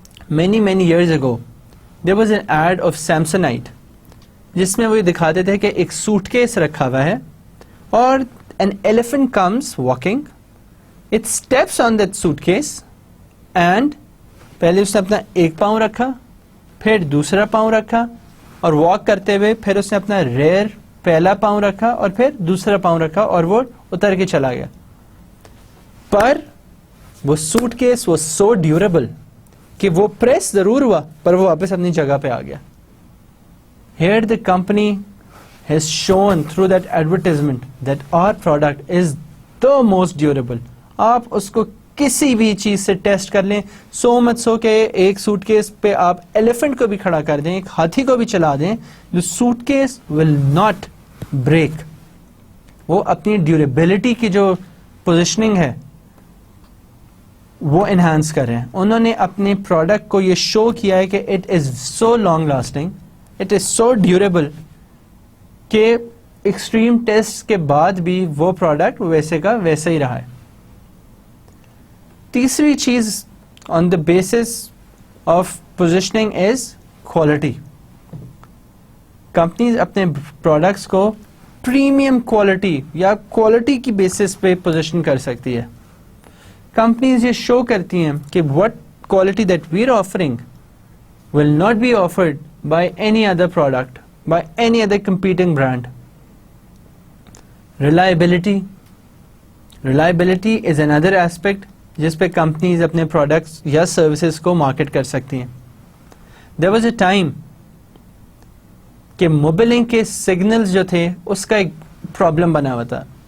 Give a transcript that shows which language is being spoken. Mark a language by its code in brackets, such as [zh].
[en] many years ago there was an ad of Samsonite [ur] جس میں وہ دکھاتے تھے کہ ایک سوٹ کیس رکھا ہوا ہے اور [en] an elephant comes walking, it steps on that suitcase and [ur] پہلے اس نے اپنا ایک پاؤں رکھا, پھر دوسرا پاؤں رکھا, اور واک کرتے ہوئے پھر اس نے اپنا ریئر پہلا پاؤں رکھا اور پھر دوسرا پاؤں رکھا اور وہ اتر کے چلا گیا. پر وہ suit case [en] was so durable [ur] کہ وہ پریس ضرور ہوا پر وہ واپس اپنی جگہ پہ آ گیا. [en] Here the company has shown through that advertisement that our product is the most durable. [ur] آپ اس کو کسی بھی چیز سے ٹیسٹ کر لیں, سو مت سو کہ ایک سوٹ کیس پہ آپ ایلیفنٹ کو بھی کھڑا کر دیں, ایک ہاتھی کو بھی چلا دیں, جو suit case [en] Will not break. [ur] وہ اپنی ڈیوریبلٹی کی جو پوزیشننگ ہے وہ انہانس کر رہے ہیں. انہوں نے اپنے پروڈکٹ کو یہ شو کیا ہے کہ [en] it is so long lasting, it is so durable [ur] کہ ایکسٹریم ٹیسٹ کے بعد بھی وہ پروڈکٹ ویسے کا ویسے ہی رہا ہے. تیسری چیز [en] On the basis of positioning is quality. [ur] Companies اپنے پروڈکٹس کو پریمیم کوالٹی یا کوالٹی کی بیسس پہ پوزیشن کر سکتی ہے. کمپنیز یہ شو کرتی ہیں کہ [en] what quality that we are offering will not be offered by any other product, by any other competing brand. Reliability. Reliability is another aspect [ur] جس پہ کمپنیز اپنے پروڈکٹس یا سروسز کو مارکیٹ کر سکتی ہیں. [en] There was a time [ur] کہ موبائلنگ کے سگنلز جو تھے اس کا ایک پرابلم بنا ہوا تھا.